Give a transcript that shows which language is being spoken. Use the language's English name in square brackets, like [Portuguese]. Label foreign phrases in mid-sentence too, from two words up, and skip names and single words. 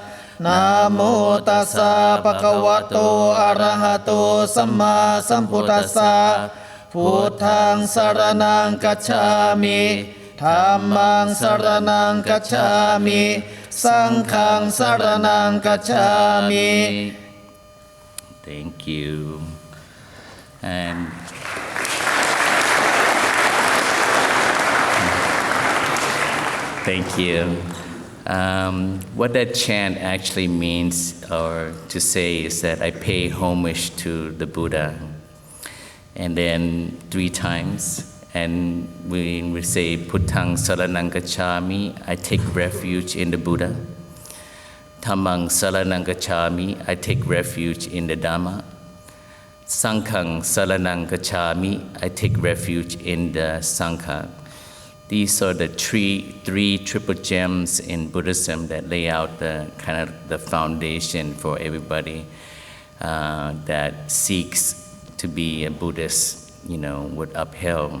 [Pali] Namo tassa bhagavato arahato samma sambuddhassa. Buddhaṃ saranang gacchāmi, Dhammang saranang gacchāmi, Sanghang saranang gacchāmi. [English] Thank you. And thank you. What that chant actually means, or to say, is that I pay homage to the Buddha. And then 3 times. And we say, [Pali] Buddhaṃ saranang gacchāmi, [English] I take refuge in the Buddha. [Pali] Dhammang saranang gacchāmi, [English] I take refuge in the Dhamma. [Pali] Sanghang saranang gacchāmi, [English] I take refuge in the Sangha. These are the three triple gems in Buddhism that lay out the kind of the foundation for everybody that seeks to be a Buddhist, would upheld.